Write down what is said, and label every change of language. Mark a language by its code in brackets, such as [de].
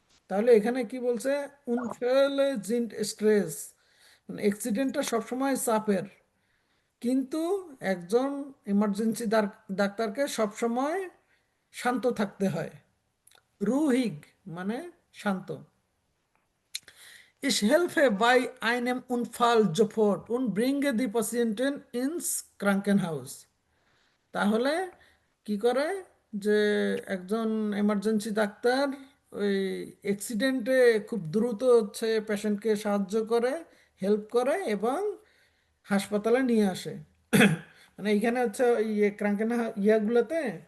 [bn] তাহলে এখানে কি বলছে, [de] উনফেলে জিন্ট স্ট্রেস, [bn] মানে অ্যাক্সিডেন্টটা সবসময় চাপের, কিন্তু একজন এমার্জেন্সি ডাক্তারকে সবসময় শান্ত থাকতে হয়। রুহিগ মানে শান্ত। [de] Ich helfe bei einem Unfall sofort und bringe die Patienten ins Krankenhaus. [bn] তাহলে কি করে, যে একজন এমার্জেন্সি ডাক্তার ওই অ্যাক্সিডেন্টে খুব দ্রুত হচ্ছে পেশেন্টকে সাহায্য করে, হেল্প করে এবং হাসপাতালে নিয়ে আসে। মানে এইখানে হচ্ছে ওই ক্রাঙ্কেন ইয়াগুলোতে